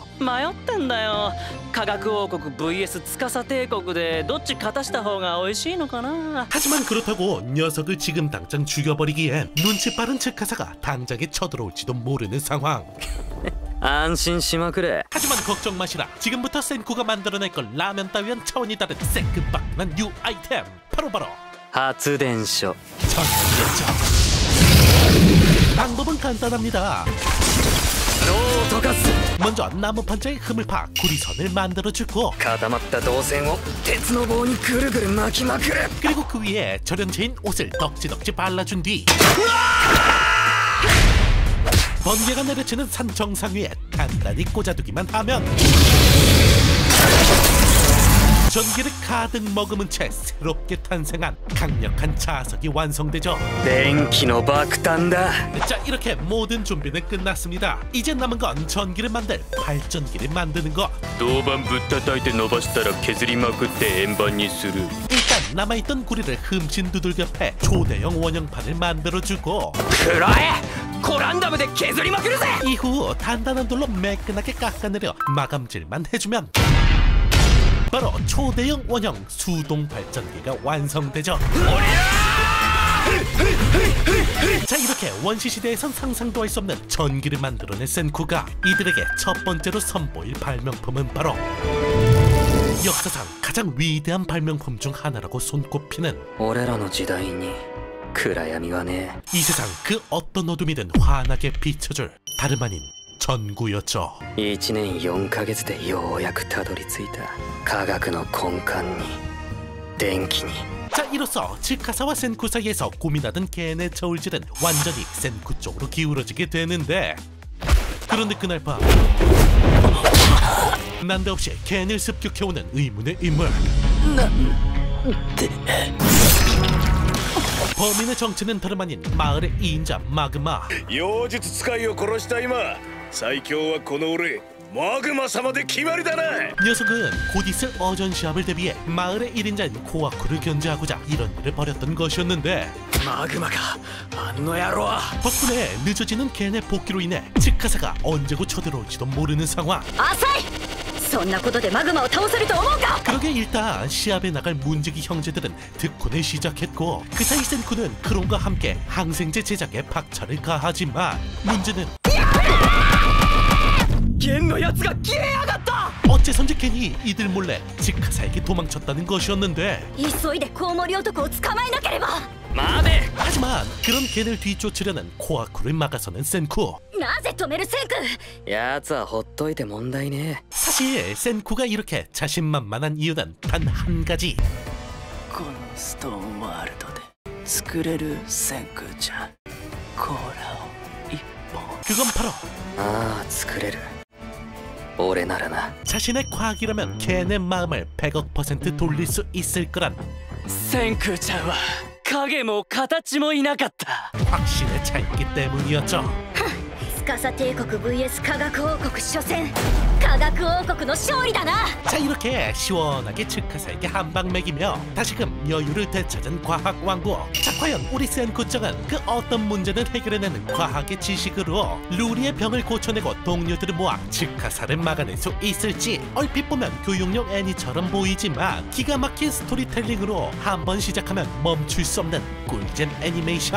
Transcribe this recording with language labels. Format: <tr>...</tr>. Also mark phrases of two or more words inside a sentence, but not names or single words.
<ja>迷ったんだよ。科学王国 vs 司帝国でどっち勝たした方が美味しいのかな。</ja> <ko>하지만 그렇다고 녀석을 지금 당장 죽여버리기엔 눈치 빠른 치카사가 당장에 쳐들어올지도 모르는 상황.</ko> <ja>安心しまくれ。</ja> <ko>하지만 걱정 마시라. 지금부터 센쿠가 만들어낼 걸 라면 따위와는 차원이 다른 새끈박근한</ko> <en>new item,</en> <ko>바로바로</ko> <ja>発電所。</ja> <ko>전기였죠. 방법은 간단합니다.</ko> <ja>ロートガス。</ja> <ko>먼저 나무 판자에 흠을 파 구리선을 만들어주고,</ko> <ja>固まった導線を鉄の棒にぐるぐる巻きまくる。</ja> <ko>그리고 그 위에 절연체인 옷을 덕지덕지 발라준 뒤 번개가 내려치는 산 정상 위에 단단히 꽂아두기만 하면 전기를 가득 머금은 채 새롭게 탄생한 강력한 자석이 완성되죠.</ko> <ja>電気の爆弾だ。</ja> <ko>자, 이렇게 모든 준비는 끝났습니다. 이제 남은 건 전기를 만들 발전기를 만드는 것.</ko> <ja>銅板ぶったたいて伸ばしたら削りまくって円盤にする。</ja> <ko>일단 남아있던 구리를 흠씬 두들겨 패 초대형 원형판을 만들어주고,</ko> <ja>くらえ。コランダムで削りまくるぜ。</ja> <ko>이후 단단한 돌로 매끈하게 깎아내려 마감질만 해주면 바로 초대형 원형 수동 발전기가 완성되죠. 자, 이렇게 원시시대에선 상상도 할 수 없는 전기를 만들어낸 센쿠가 이들에게 첫 번째로 선보일 발명품은 바로 역사상 가장 위대한 발명품 중 하나라고 손꼽히는,</ko> <ja>俺らの時代に暗闇はね。</ja> <ko>이 세상 그 어떤 어둠이든 환하게 비춰줄 다름 아닌 전구였죠.</ko> <ja>1 年4ヶ月でようやくたどり着いた科学の根幹に電気に。</ja> <ko>자, 이로써 치카사와 센쿠 사이에서 고민하던 겐의 저울질은 완전히 센쿠 쪽으로 기울어지게 되는데, 그런데 그날 밤 난데없이 겐을 습격해오는 의문의 인물. 범인의 정체는 다름 아닌 마을의 2인자 마그마.</ko> <ja>妖術使いを殺した今最強はこの俺マグマ様で決まりだな。</ja> <ko>녀석은 곧 있을 어전 시합을 대비해 마을의 1인자인 코아쿠를 견제하고자 이런 일을 벌였던 것이었는데</ko> <ja>マグマかあの野郎。</ja> <ko>덕분에 늦어지는 겐의 복귀로 인해 치카사가 언제고 쳐들어올지도 모르는 상황.</ko> <ja>浅い。そんなことでマグマを倒せると思うか。</ja> <ko>그러게 일단 시합에 나갈 문지기 형제들은 특훈을 시작했고 그 사이 센쿠는 크론과 함께 항생제 제작에 박차를 가하지만 문제는</ko> <ja>剣のやつが消えやがった。</ja> <ko>어째선지 겐이 이들 몰래 치카사에게 도망쳤다는 것이었는데</ko> <ja>急いでコウモリ男を捕まえなければ。待て。</ja> <ko>하지만 그런 겐을 뒤쫓으려는 코아쿠를 막아서는 센쿠.</ko> <ja>なぜ止めるセンク。やつはほっといて問題ね。</ja> <ko>사실 센쿠가 이렇게 자신만만한 이유는 단 한 가지.</ko> <ja>このストーンワールドで作れる千空ちゃんコーラを一本。</ja> <ko>그건 바로</ko> <ja>ああ作れる。俺ならな。</ja> <ko>자신의 과학이라면 겐의 마음을 100% 돌릴 수 있을 거란</ko> <ja>千空ちゃんは影も形もいなかった。</ja> <ko>확신에 차 있기 때문이었죠.</ko> <ja>司帝国 vs 科学王国初戦。科学王国の勝利だな。</ja> <ko>자 이렇게 시원하게 치카사에게 한방 먹이며 다시금 여유를 되찾은 과학왕국. 자 과연 우리 센쿠짱은 그 어떤 문제를 해결해내는 과학의 지식으로 루리의 병을 고쳐내고 동료들을 모아 치카사를 막아낼 수 있을지. 얼핏 보면 교육용 애니처럼 보이지만 기가 막힌 스토리텔링으로 한번 시작하면 멈출 수 없는 꿀잼 애니메이션.</ko>